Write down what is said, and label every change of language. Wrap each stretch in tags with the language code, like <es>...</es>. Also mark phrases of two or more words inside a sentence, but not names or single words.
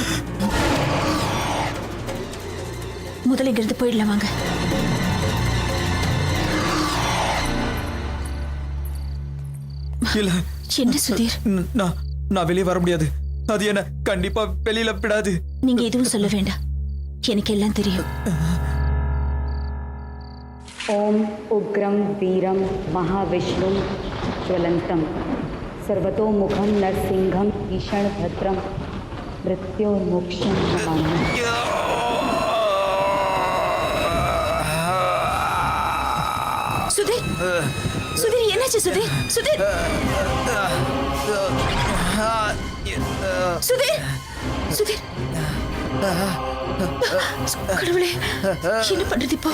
<ta>முதல்ல இங்கிருந்து போயிடலாம் வாங்க. இல்ல என்ன சுதீர், நான் வெளியே வர முடியாது. அது என்ன கண்டிப்பா வெளியில விடாது. நீங்க எதுவும் சொல்ல வேண்டாம், எனக்கு எல்லாம் தெரியும்.</ta> <sa>ओम उग्रम वीरम महाविष्णुम ज्वलंतम सर्वतोमुखम नरसिंहम भीषण भद्रम मृत्योर्मोक्षम नमामि.</sa> <ta>சுதீர், சுதீர் என்னாச்சு சுதீர்? சுதீர், சுதீர், சுதீர். கடவுளே, என்ன பண்றது இப்போ?</ta>